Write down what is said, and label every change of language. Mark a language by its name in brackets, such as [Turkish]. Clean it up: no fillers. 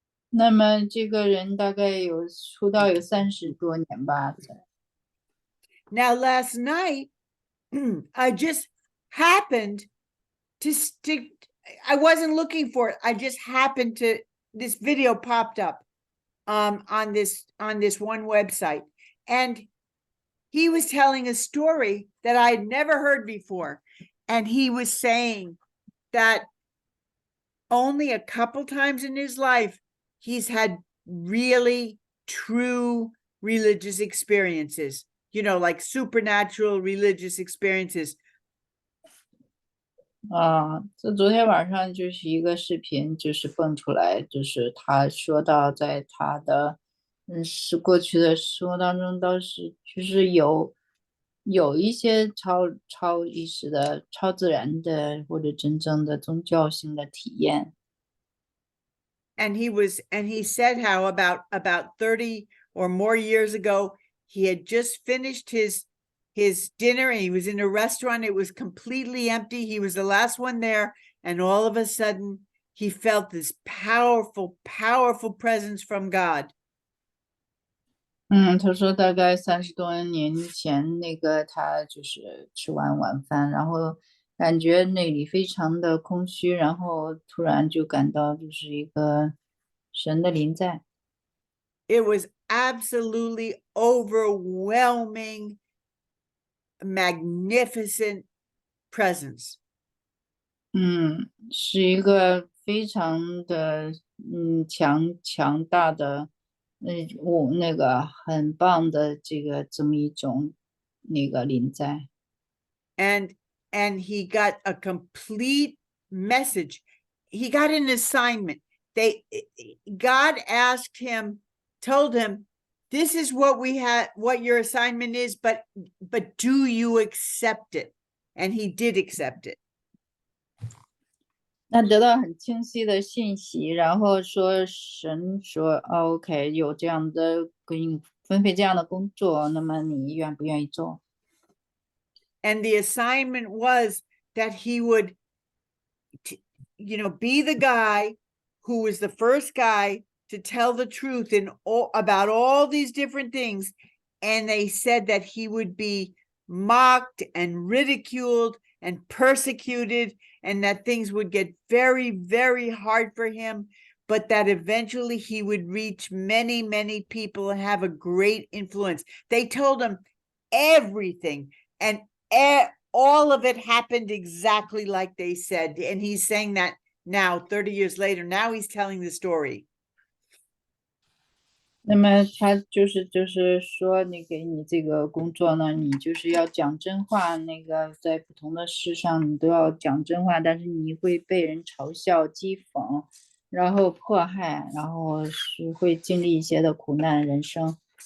[Chinese] 那么这个人大概出道有30多年吧。 [English] Now last night, I just happened to I wasn't looking for it. I just happened to, this video popped up on this one website, and he was telling a story that I had never heard before, and he was saying that only a couple times in his life he's had really true religious experiences, like supernatural religious experiences. [Chinese] 这昨天晚上就是一个视频，就是蹦出来，就是他说到在他的是过去的生活当中都是就是有一些超意识的、超自然的或者真正的宗教性的体验。 [English] And he said how about 30 or more years ago, he had just finished his dinner and he was in a restaurant. It was completely empty. He was the last one there. And all of a sudden he felt this powerful, powerful presence from God. [Chinese] 他说大概30多年前，那个他就是吃完晚饭，然后感觉那里非常的空虚，然后突然就感到就是一个神的临在。 [English] It was absolutely overwhelming, magnificent presence. [Chinese] 是一个非常的强大的，那个很棒的这么一种那个临在。 [English] And he got a complete message. He got an assignment. God asked him, told him, this is what we had, what your assignment is, but do you accept it? And he did accept it. [Chinese] 那得到很清晰的信息，然后神说，OK，有这样的给你分配这样的工作，那么你愿不愿意做？ [English] And the assignment was that he would, be the guy who was the first guy to tell the truth about all these different things. And they said that he would be mocked and ridiculed and persecuted, and that things would get very, very hard for him, but that eventually he would reach many, many people and have a great influence. They told him everything, and all of it happened exactly like they said. And he's saying that now, 30 years later, now he's telling the story. [Chinese] 那么他就是说，你给你这个工作呢，你就是要讲真话，那个在不同的事上你都要讲真话，但是你会被人嘲笑、讥讽，然后迫害，然后是会经历一些的苦难人生。